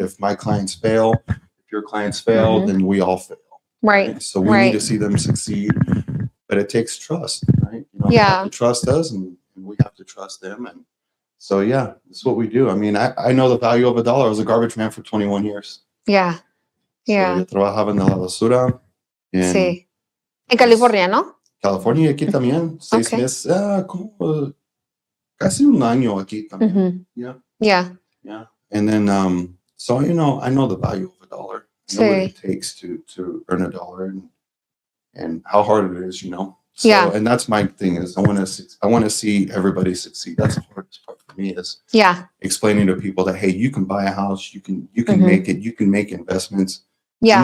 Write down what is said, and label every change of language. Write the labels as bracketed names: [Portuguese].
[English] If my clients fail, if your clients fail, then we all fail. Right. So we need to see them succeed, but it takes trust, right? They have to trust us and we have to trust them. And so, that's what we do. I mean, I know the value of $1. I was a garbage man for 21 years. Yeah. Yeah. [Spanish] So yo trabajaba en la basura. Sí. En California, ¿no? California, aquí también. 6 meses, como casi un año aquí también. [English] Yeah. Yeah. And then, so, I know the value of $1. I know what it takes to earn $1 and how hard it is, So, and that's my thing is I want to see everybody succeed. That's the hardest part for me is explaining to people that, hey, you can buy a house, you can make it, you can make investments. Yeah.